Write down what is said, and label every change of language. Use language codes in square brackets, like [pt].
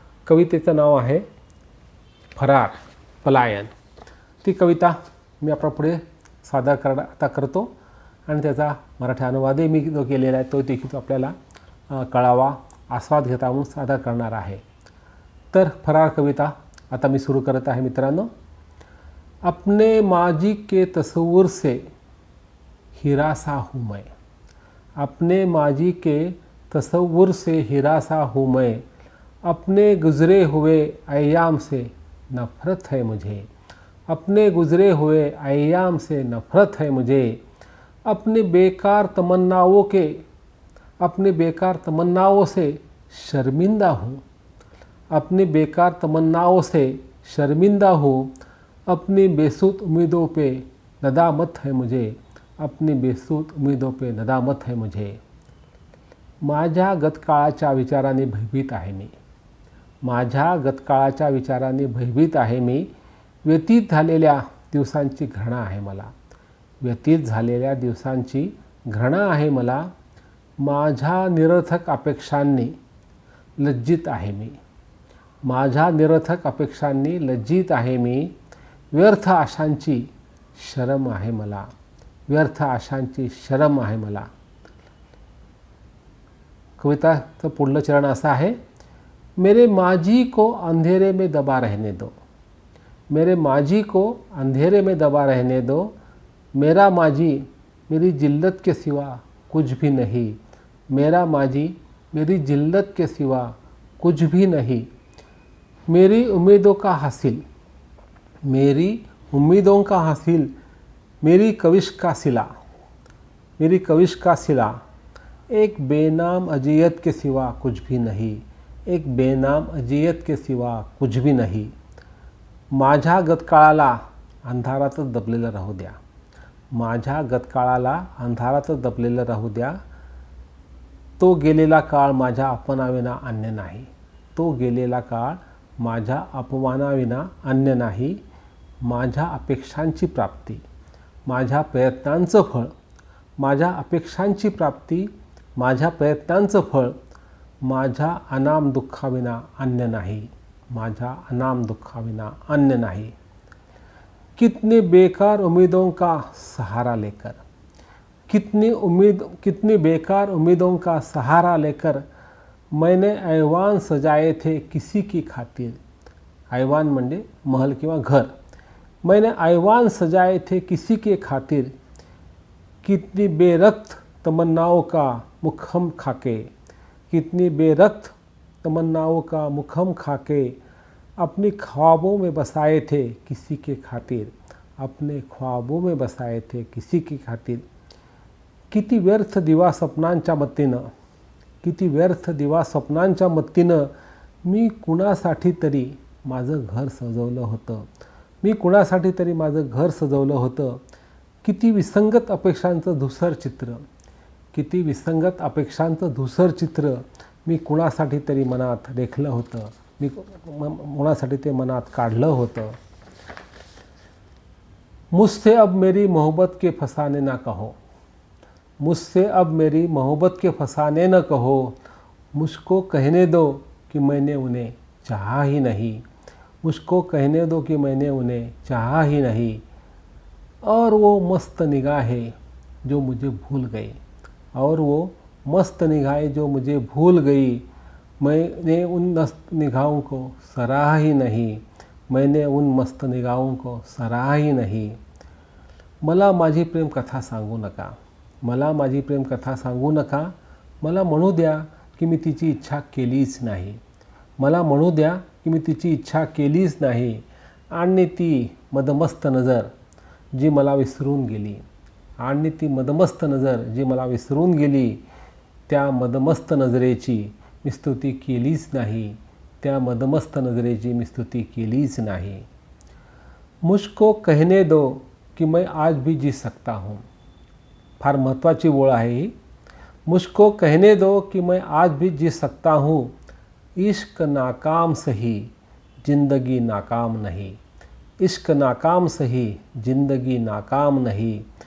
[mr] कवितेचं नाव आहे फरार, पलायन. ती कविता मी आपल्या पुढे सादर आता करतो आणि त्याचा मराठी अनुवादही मी जो केलेला आहे तो देखील आपल्याला कळावा, आस्वाद घेता म्हणून सादर करणार आहे. तर फराळ कविता आता मी सुरू करत आहे मित्रांनो. [hi] अपने माजी के तस्वुर से हीरा सा हूँ मैं, अपने माजी के तस्वुर से हीरा सा हूँ मैं, अपने गुज़रे हुए अय्याम से नफ़रत है मुझे, अपने गुज़रे हुए अय्याम से नफ़रत है मुझे, अपने बेकार तमन्नाओं से शर्मिंदा हूँ, अपनी बेकार तमन्नाओं से शर्मिंदा हूँ, अपनी बेसुध उम्मीदों पे नदामत है मुझे, अपनी बेसुध उम्मीदों पे नदामत है मुझे. [mr] माझ्या गतकाळाच्या विचाराने भयभीत आहे मी, माझ्या गतकाळाच्या विचाराने भयभीत आहे मी, व्यतीत झालेल्या दिवसांची घृणा आहे मला, व्यतीत झालेल्या दिवसांची घृणा आहे मला, माझ्या निरर्थक अपेक्षांनी लज्जित आहे मी, माझ्या निरर्थक अपेक्षांनी लज्जित आहे मी, व्यर्थ आशांची शरम आहे मला, व्यर्थ आशांची शरम आहे मला. कविताचं पुढलं चरण असं आहे. [hi] मेरे माजी को अंधेरे में दबा रहने दो, मेरे माजी को अंधेरे में दबा रहने दो, मेरा माजी मेरी जिल्लत के सिवा कुछ भी नहीं, मेरा माजी मेरी जिल्लत के सिवा कुछ भी नहीं, मेरी उम्मीदों का हासिल, मेरी उम्मीदों का हासिल, मेरी कविश का सिला, मेरी कविश का सिला, एक बेनाम अजियत के सिवा कुछ भी नहीं, एक बेनाम अजियत के सिवा कुछ भी नहीं. [mr] माझ्या गतकाळाला अंधारातच दबलेलं राहू द्या, माझ्या गतकाळाला अंधारातच दबलेलं राहू द्या, तो गेलेला काळ माझ्या अपमानाविना अन्य नाही, तो गेलेला काळ माझ्या अपमानाविना अन्य नाही, माझ्या अपेक्षांची प्राप्ती, माझ्या प्रयत्नांचं फळ, माझ्या अपेक्षांची प्राप्ती, माझ्या प्रयत्नांचं फळ, माझ्या अनाम दुःखाविना अन्य नाही, माझ्या अनाम दुःखाविना अन्य नाही. [hi] कितनी बेकार उम्मीदों का सहारा लेकर, कितनी बेकार उम्मीदों का सहारा लेकर मैंने ऐवान सजाए थे किसी की खातिर, [mr] ऐवान म्हणजे महल किंवा घर, [hi] मैंने ऐवान सजाए थे किसी के खातिर, कितनी बेरक्त तमन्नाओं का मुखम खाके, कितनी बेरक्त तमन्नाओं का मुखम खाके, अपने ख्वाबों में बसाए थे किसी के खातिर, अपने ख्वाबों में बसाए थे किसी की खातिर. [mr] किती व्यर्थ दिवा स्वप्नांच्या मत्तीनं, किती व्यर्थ दिवा स्वप्नांच्या मत्तीनं मी कुणासाठी तरी माझं घर सजवलं होतं, मी कुणासाठी तरी माझं घर सजवलं होतं. किती विसंगत अपेक्षांचं धुसर चित्र, किती विसंगत अपेक्षांचं धुसर चित्र मी कुणासाठी तरी मनात रेखलं होतं, मी कुणासाठी ते मनात काढलं होतं. [hi] मुझसे अब मेरी मोहब्बत के फसाने ना कहो, मुझसे अब मेरी मोहब्बत के फसाने न कहो, मुझको कहने दो कि मैंने उन्हें चाहा ही नहीं, मुझको कहने दो कि मैंने उन्हें चाहा ही नहीं. और वो मस्त निगाहें जो मुझे भूल गई, और वो मस्त निगाहें जो मुझे भूल गई, मैंने उन मस्त निगाहों को सराहा ही नहीं, मैंने उन मस्त निगाहों को सराहा ही नहीं. [mr] मला माझी प्रेम कथा सांगू नका, मला माझी प्रेम कथा सांगू नका, मला म्हणू द्या की मी तिची इच्छा केलीच नाही, मला म्हणू द्या की मी तिची इच्छा केलीच नाही. आणि ती मदमस्त नजर जी मला विसरून गेली, आणि ती मदमस्त नजर जी मला विसरून गेली, त्या मदमस्त नजरेची मी स्तुती केलीच नाही, त्या मदमस्त नजरेची मी स्तुती केलीच नाही. [hi] मुझको कहने दो कि मैं आज भी जी सकता हूँ, [mr] फार महत्त्वाची ओळ आहे ही. [hi] मुझको कहने दो कि मैं आज भी जी सकता हूँ, इश्क नाकाम सही जिंदगी नाकाम नहीं, इश्क नाकाम सही जिंदगी नाकाम नहीं.